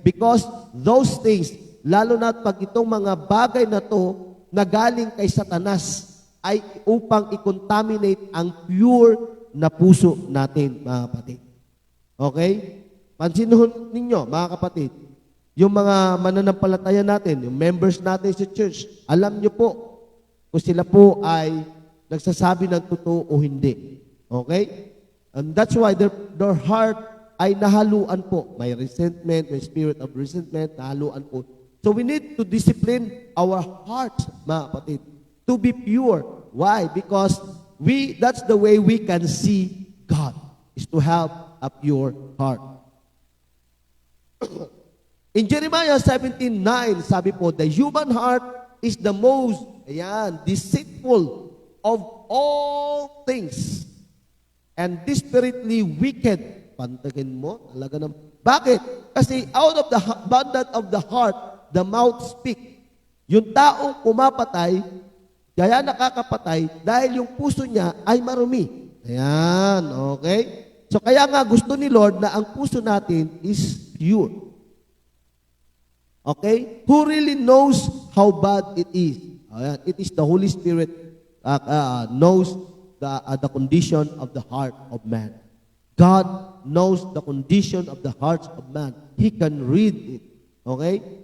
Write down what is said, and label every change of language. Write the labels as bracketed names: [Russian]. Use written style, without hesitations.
[English] Because those things, [Filipino] lalo na pag itong mga bagay na to na galing kay Satanas, ay upang i-contaminate ang pure na puso natin, mga kapatid. Okay? Pansinin ninyo, mga kapatid, yung mga mananampalataya natin, yung members natin sa church, alam nyo po kung sila po ay nagsasabi ng totoo o hindi. [English] Okay? And that's why their heart [Filipino] ay nahaluan po. [English] May resentment, may spirit of resentment, [Filipino] nahaluan po. [English] So we need to discipline our hearts, [Filipino] mga kapatid, [English] to be pure. Why? Because that's the way we can see God, is to have a pure heart. In Jeremiah 17:9, [Filipino] sabi po, [English] the human heart is the most, deceitful of all things and desperately wicked. [Filipino] Pantagin mo, talaga ng... Bakit? Kasi [English] out of the abundance of the heart, the mouth speak. [Filipino] Yung taong pumapatay, kaya nakakapatay dahil yung puso niya ay marumi. Ayan, okay? So kaya nga gusto ni Lord na ang puso natin is pure. Okay? [English] Who really knows how bad it is? Ayan, it is the Holy Spirit knows the condition of the heart of man. God knows the condition of the hearts of man. He can read it. Okay?